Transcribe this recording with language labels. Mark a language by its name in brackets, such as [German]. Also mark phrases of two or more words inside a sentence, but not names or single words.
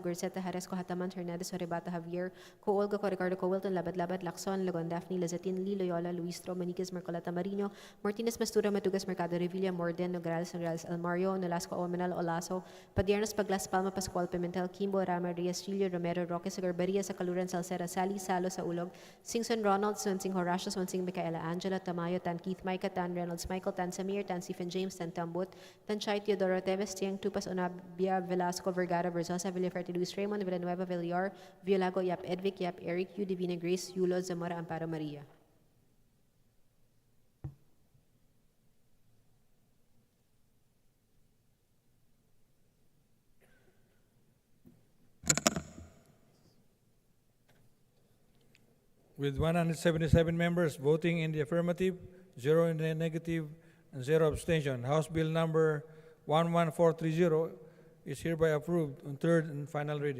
[English] Garceta, Haresco, Hataman, Hernandez, Horibata, Javier, Co, Olga, Co, Ricardo, Co, Wilton, Labad, Lacson, Lagon, Daphne, Lazatin, Lee, Loyola, Luistro, Maniquez, Marcoleta, Marino, Martinez, Mastura, Matugas, Mercado, Revilla, Morden, Nograles, Almario, Nolasco, Omenal, Olaso, Padiernos, Paglas, Palma, Pascual, Pimentel, Kimbo, Rama, Reyes, Rillo, Romero, Roque, Sagarbaria, Sakaluran, Salcera, Sally, Salo, Saulog, Singson, Ronald, Swansing, Horacio, Swansing, Micaela, Angela, Tamayo, Tan, Keith, Micah, Tan, Reynolds, Michael, Tan, Samir, Tan, Stephen James, Tan, Tambut, Tan, Chai, Teodoro, Teves, Tiang, Tupas, Onabia, Velasco, Vergara, Versosa, Villaferte, Luis Raymond, Villanueva, Villar, Violago, Yap Edvic, Yap Eric, U, Divina Grace, Yulo, Zamora, Amparo Maria. With 177 members voting in the affirmative, 0 in the negative, and 0 abstention, House Bill number 11430 is hereby approved on third and final reading.